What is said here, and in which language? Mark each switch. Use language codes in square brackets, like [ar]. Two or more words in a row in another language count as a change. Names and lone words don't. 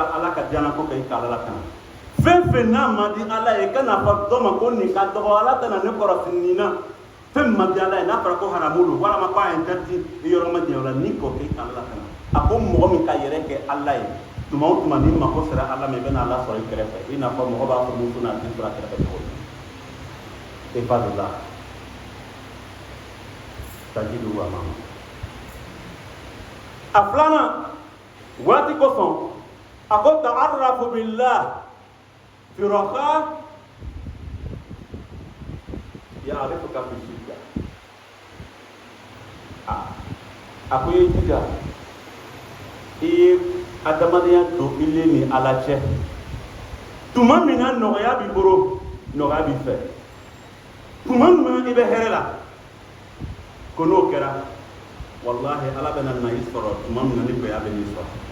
[bm] ala ka diɲɛna ko kɛ i ka ala tanga fɛn fɛn n'a ma di ala ye kana fɔ dɔ ma ko nin ka dɔgɔ ala tɛna ne kɔrɔsi nin na fɛn ma di ala ye n'a fɔra ko haramu don walama ko [fr] a interdit [bm] i yɔrɔ ma diɲɛ o la ni k'o kɛ i ka ala tanga a ko mɔgɔ min ka yɛrɛ kɛ ala ye tuma o tuma ni mako sera ala ma i bɛna ala sɔrɔ i kɛrɛfɛ i n'a fɔ mɔgɔ b'a fɔ muso n'a den sɔrɔ a kɛrɛfɛ cogo min e fa de la tajidu wa mama a filanan waati kosɔn a ko [ar] تعرف بالله في رخاء يعرفك في شدة [bm] a ko i jija i ye adamadenya don i le ni ala cɛ tuma min na nɔgɔya b'i bolo nɔgɔya b'i fɛ tuma min i bɛ hɛrɛ la ko n'o kɛra wallahi ala bɛna na i sɔrɔ tuma min na ni gɛlɛya bɛ n'i sɔrɔ